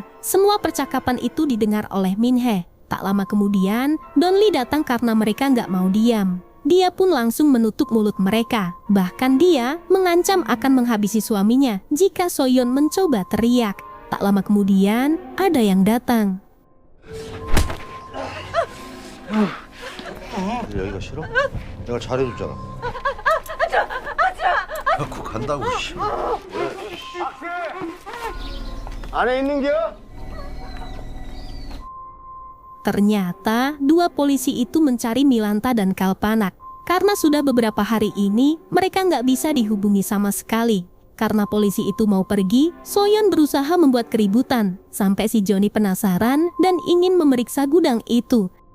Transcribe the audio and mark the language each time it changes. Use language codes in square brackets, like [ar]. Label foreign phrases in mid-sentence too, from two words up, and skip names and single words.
[id] Semua percakapan itu didengar oleh Minhee. Tak lama kemudian, Donli datang karena mereka nggak mau diam. Dia pun langsung menutup mulut mereka. Bahkan dia mengancam akan menghabisi suaminya jika Soyeon mencoba teriak. Tak lama kemudian, ada yang datang. [ko] 여기가 싫어? 내가 잘해줬잖아. 갖고 간다고. 씨. 안에 있는겨? [id] Ternyata, dua polisi itu mencari Milanta dan Kalpanak. Karena sudah beberapa hari ini, mereka nggak bisa dihubungi sama sekali. Karena polisi itu mau pergi, Soyeon berusaha membuat keributan. Sampai si Johnny penasaran dan ingin memeriksa gudang itu.